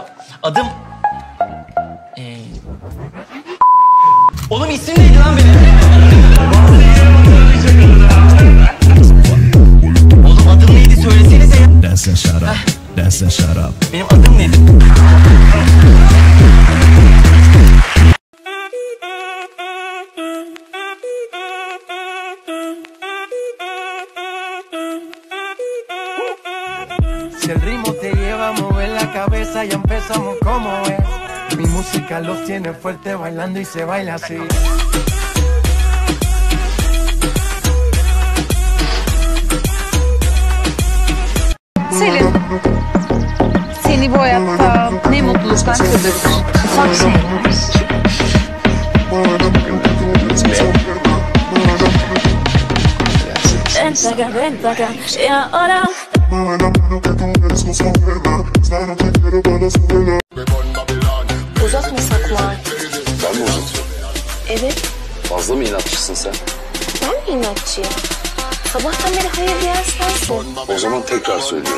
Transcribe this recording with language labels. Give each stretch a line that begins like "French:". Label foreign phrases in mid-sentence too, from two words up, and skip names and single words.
Turkish: Adım... Oğlum isim neydi lan benim? Oğlum adım neydi söylesenize ya. That's a shut up. That's a shut up. Benim adım neydi?
Spanish: Si el ritmo te lleva a mover la cabeza, ya empezamos como es. Mi música los tiene fuerte bailando y se baila así.
Turkish: Selin, seni bu hayatta ne mutluluktan kırdırır. Ufak şeyler.
Spanish: Ven acá, y ahora.
Turkish: Uzatmasak mı artık? Ben mi uzatıyorum? Evet. Fazla mı inatçısın sen? Ben mi inatçıyım? Sabahtan beri hayır diyen sensin. O zaman tekrar söylüyorum.